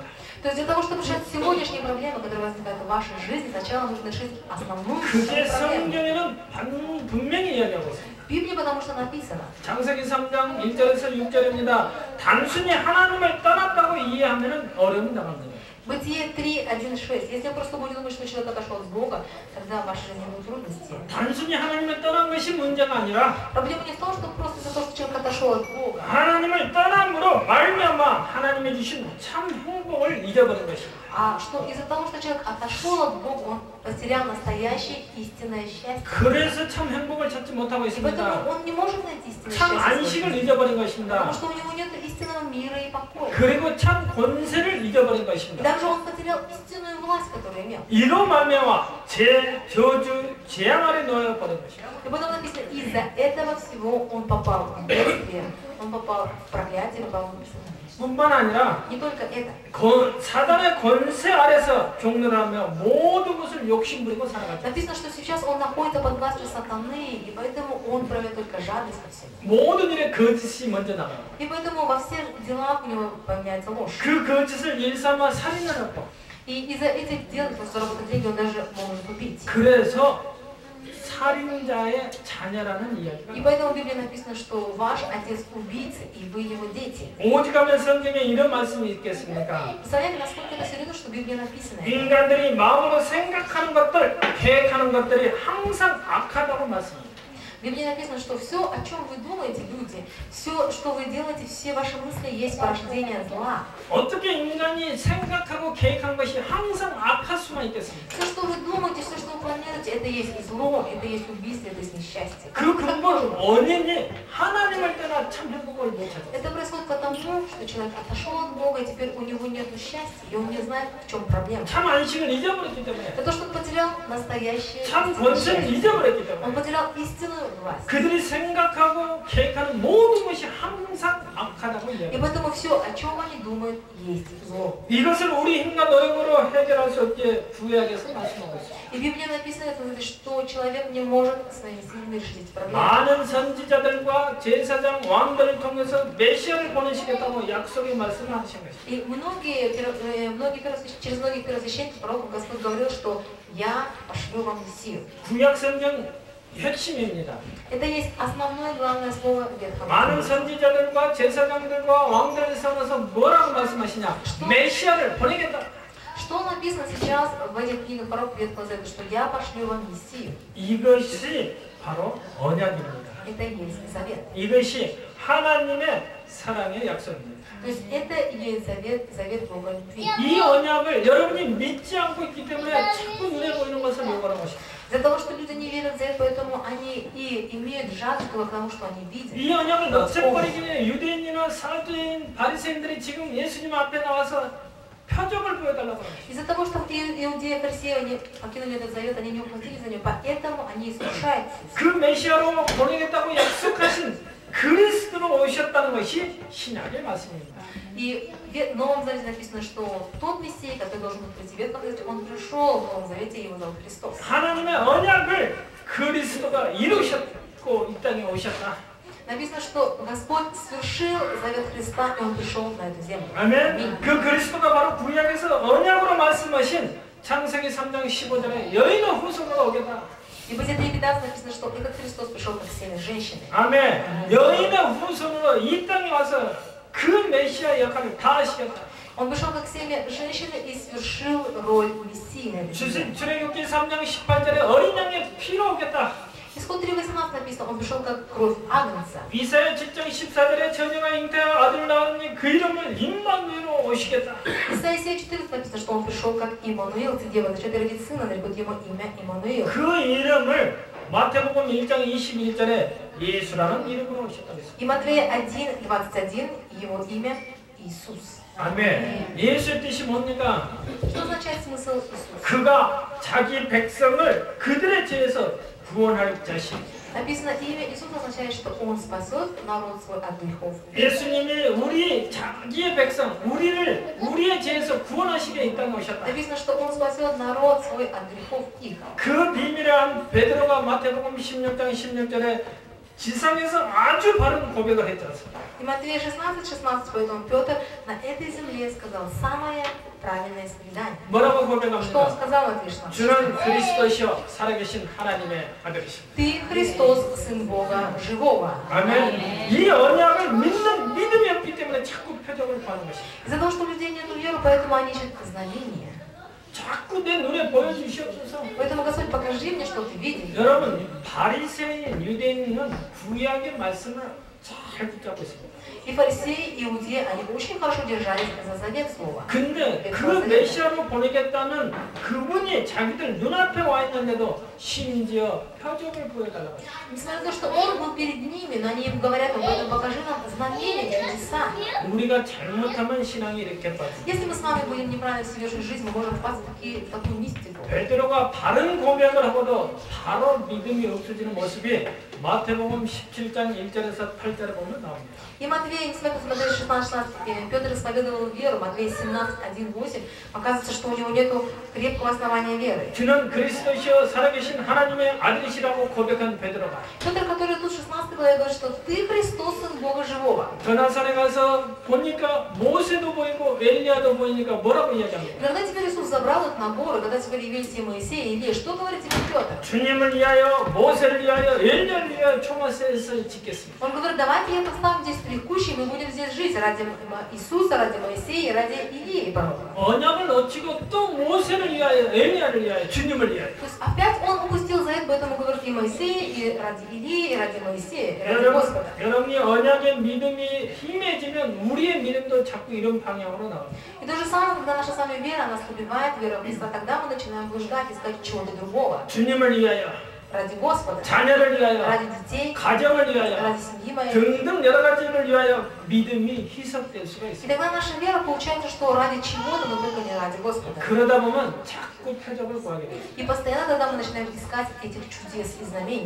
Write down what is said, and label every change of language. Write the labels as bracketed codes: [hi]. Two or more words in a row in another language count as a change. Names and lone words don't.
[ru] То есть для того, чтобы решать сегодняшние проблемы, которые возникают в вашей жизни, сначала нужно решить основную [ko] 그게 [ru] проблему. [ko] 성경에는 분명히 이야기하고 있습니다. [ru] В Библии потому что написано. [ko] 창세기 3장 1절에서 6절입니다. 단순히 하나님을 떠났다고 이해하면 어려움이 나가는 거예요. [ru] Бытие 3:1-6. Если вы просто будете думать, что человек отошел от Бога, тогда в вашей жизни будут трудности. [ko] 단순히 하나님을 떠난 것이 문제가 아니라 [ru] Проблема не в том, что просто из-за того, что человек отошел от Бога. [ko] 하나님을 떠남으로 말미암아 하나님이 주신 참 행복을 잊어버린 것입니다. [ru] А что из-за того, что человек отошел от Бога, он потерял настоящее истинное счастье. [ko] 그래서 참 행복을 찾지 못하고 [ru] И [ko] 있습니다. [ru] поэтому он не может найти истинное [ko] 참 [ru] счастье. [ko] 안식을 잊어버린 것입니다. [ru] Потому что у него нет истинного мира и покоя. [ko] 그리고 참 권세를 잊어버린 [ru] И [ko] 것입니다. [ru] также он потерял истинную власть, которую имел. [ko] 이로 말미암아 저주, 재앙 아래 놓여버린 것입니다. [ru] И потом написано, из-за этого всего он попал в бедствие, он попал в проклятие, попал в бедствие. [ko] 뿐만 아니라 [ru] Не только это. [ko] 사단의 권세 아래서 종노하며 모든 것을 욕심부리고 살아갔다. [ru] Написано, что сейчас он находится под властью сатаны, и поэтому он проявляет только жадность ко всему. [ko] 모든 일에 거짓이 먼저 나가요. [ru] И поэтому во всех делах у него поменяется ложь. [ko] 그 거짓을 일삼아 살인을 하고. [ru] И из-за этих дел, просто заработать деньги, он даже может убить. [ko] 그래서 살인자의 자녀라는 이야기가. [ru] И поэтому в Библии написано, что ваш отец убийца, и вы его дети. [ko] 오직하면 성경에 이런 말씀이 있겠습니까? [ru] Представляете, насколько это серьезно, что в Библии написано? [ko] 인간들이 마음으로 생각하는 것들, 계획하는 것들이 항상 악하다고 말씀합니다. [ru] В Библии написано, что все, о чем вы думаете, люди, все, что вы делаете, все ваши мысли есть порождение зла. [ko] 어떻게 인간이 생각하고 계획한 것이 항상 악할 수만 있겠습니까? [ru] Все, что вы думаете, все, что вы планируете, это есть и зло, это есть убийство, это есть несчастье. [ko] 그 근본 원인이 하나님을 떠나 참 행복을 못 찾아. [ru] Это происходит потому, что человек отошел от Бога, и теперь у него нет счастья, и он не знает, в чем проблема. [ko] 참 안식을 잊어버렸기 때문에. [ru] Это то, что он потерял настоящее [ko] 참 [ru] истинное [ko] 권세를 [ru] счастье. [ko] 잊어버렸기 [ru] Он [ko] 때문에. [ru] потерял истинную власть. [ko] 그들이 생각하고 계획하는 모든 것이 항상 악하다고 [ru] И [ko] 이야기합니다. [ru] поэтому все, о чем они думают, есть зло. [ko] 이것을 우리 힘과 노력으로 해결할 수 없기에 구약에서 말씀하고 있습니다. [ru] И в Библии написано, что человек не может своими силами решить эти проблемы. [ko] 많은 선지자들과 제사장 왕들을 통해서 메시아를 보내시겠다고 약속의 말씀을 하신 것입니다. [ru] И через многих первосвященников, пророков Господь говорил, что я пошлю вам Мессию. [ko] 구약 성경 핵심입니다. [ru] Это есть основное главное слово Ветхого [ko] 많은 [ru] Завета. [ko] 선지자들과 제사장들과 왕들을 세워서 뭐라고 말씀하시냐? 메시아를 보내겠다. [ru] Что написано сейчас в этих книгах пророков Ветхого Завета, что я пошлю вам Мессию. [ko] 이것이 바로 언약입니다. [ru] Это и есть завет. [ko] 이것이 하나님의 사랑의 약속입니다. [ru] То есть это и есть завет Бога любви. [ko] 이 언약을 여러분이 믿지 않고 있기 때문에 자꾸 눈에 보이는 것을 요구하는 것입니다. [ru] Из-за того, что люди не верят в завет, поэтому они и имеют жажду к тому, что они видят. [ko] 이 언약을 없애버리기 위해 유대인이나 사두인, 바리새인들이 지금 예수님 앞에 나와서 표적을 보여달라고 합니다. [ru] Из-за того, что иудеи и фарисеи они покинули этот завет, они не ухватились за него, поэтому они искушаются. [ko] 그 메시아로 보내겠다고 약속하신 그리스도로 오셨다는 것이 신약의 말씀입니다. [ru] И в Новом Завете написано, что тот Мессия, который должен был прийти в Ветхом Завете, он пришел в Новом Завете, и его зовут Христос. [ko] 하나님의 언약을 그리스도가 이루셨고 이 땅에 오셨다. [ru] Написано, что Господь свершил завет Христа, и Он пришел на эту землю. [ko] 아멘. 그 그리스도가 바로 구약에서 언약으로 말씀하신 창세기 3장 15절에 여인의 후손으로 오겠다. [ru] И в Бытие 3:15 написано, что этот Христос пришел как семя женщины. [ko] 아멘. 여인의 후손으로 이 땅에 와서 그 메시아 역할을 다 하시겠다. [ru] Он пришел как семя женщины и свершил роль Мессии на этой земле. [ko] 출애굽기 3장 18절에 어린 양의 피로 오겠다. [ru] Исход 3:18 написано, Он пришел как кровь агнца. [ko] 이사야 7장 14절에 처녀가 잉태하여 아들 낳으니 그 이름을 임마누엘로 오시겠다. [ru] Исайя 4:14 написано, что Он пришел как Иммануил, дева зачат и родит сына, нарекут ему имя Иммануил. [ko] 그 이름을 마태복음 1장 21절에 예수라는 이름으로 오셨다고 했습니다. [ru] И Матвея 1:21 его имя Иисус. [ko] 아멘. 예수의 뜻이 뭡니까? [ru] Что означает смысл Иисуса? [ko] 그가 자기 백성을 그들의 죄에서 구원할 자신, [ru] Написано, имя Иисус означает, что Он спасет народ свой от грехов. [ko] 예수님이 우리 자기의 백성, 우리의 죄에서 구원하시게 이 땅에 오셨다. [ru] Написано, что Он спасет народ свой от грехов их. [ko] 그 비밀을 베드로가 마태복음 16장 16절에 지상에서 아주 바른 고백을 했지 않습니까? [ru] И Матвея 16:16, поэтому Петр на этой земле сказал самое правильное исповедание. [ko] 뭐라고 [ru] Что он [ko] 고백합니까? [ru] сказал, Матвея 16? [ko] 주는 그리스도시요 살아계신 하나님의 아들이십니다. [ru] Ты Христос, Сын Бога Живого. [ko] 아멘. 이 언약을 믿는 믿음이 없기 때문에 자꾸 표적을 구하는 것입니다. [ru] Из-за того, что у людей нет веры, поэтому они ищут знамения. [ko] 자꾸 내 눈에 보여주시옵소서. [ru] Поэтому, Господь, покажи мне, что Ты видишь. [ko] 여러분, 바리새인 유대인은 구약의 말씀을 잘 붙잡고 있습니다. [ru] И фарисеи, иудеи, они очень хорошо держались за завет слова. [ko] 근데 그 메시아로 보내겠다는 그분이 자기들 눈앞에 와 있는데도 심지어 표적을 보여달라고 했어요. [ru] Несмотря на то, что Он был перед ними, но они ему говорят, об этом покажи нам знамения, чудеса. [ko] 우리가 잘못하면 신앙이 이렇게 빠져. [ru] Если мы с вами будем неправильно совершить жизнь, мы можем впасть в такую мистику. [ko] 베드로가 바른 고백을 하고도 바로 믿음이 없어지는 모습이 마태복음 17장 1절에서 8절에 보면 나옵니다. [ru] И Матвей, несмотря на Матвея 16:16, Петр исповедовал веру, Матвея 17:1-8, оказывается, что у него нет крепкого основания веры. [ko] 주는 그리스도시요 살아계신 하나님의 아들이시라고 고백한 베드로가 [ru] Петр, который тут в 16 главе говорит, что ты Христос, Сын Бога Живого. [ko] 드나산에 가서 보니까 모세도 보이고 엘리야도 보이니까 뭐라고 이야기합니까? [ru] Когда теперь Иисус забрал их на горы, когда теперь явились и Моисей, и Илия, что говорит тебе Петр? [ko] 주님을 위하여 모세를 위하여 엘리야를 위하여 초마스에서 짓겠습니다. [ru] Он говорит, давайте я поставлю здесь стрекущий, мы будем здесь жить ради Иисуса, ради Моисея, ради Илии. [ko] 언약을 놓치고 또 모세를 위하여 엘리야를 위하여 주님을 위하여. [ru] То есть опять он упустил завет, поэтому говорит и Моисея, и ради Илии, и ради Моисея, и ради Господа. [ko] 여러분이 언약의 믿음이 힘해지면 우리의 믿음도 자꾸 이런 방향으로 나옵니다. [ru] И то же самое, когда наша с вами вера, она ослабевает, вера в Христа, тогда мы начинаем блуждать, искать чего-то другого. [ko] 주님을 위하여, [ru] ради Господа, [ko] 자녀를 위하여, [ru] ради детей, [ko] 가정을 위하여, [ru] ради семьи моей. [ko] 등등 여러 가지를 위하여 믿음이 희석될 수가 [ru] И [ko] 있습니다. [ru] тогда наша вера получается, что ради чего-то, но только не ради Господа. [ko] 그러다 보면 자꾸 표적을 구하게 됩니다. [ru] И постоянно тогда мы начинаем искать этих чудес и знамений.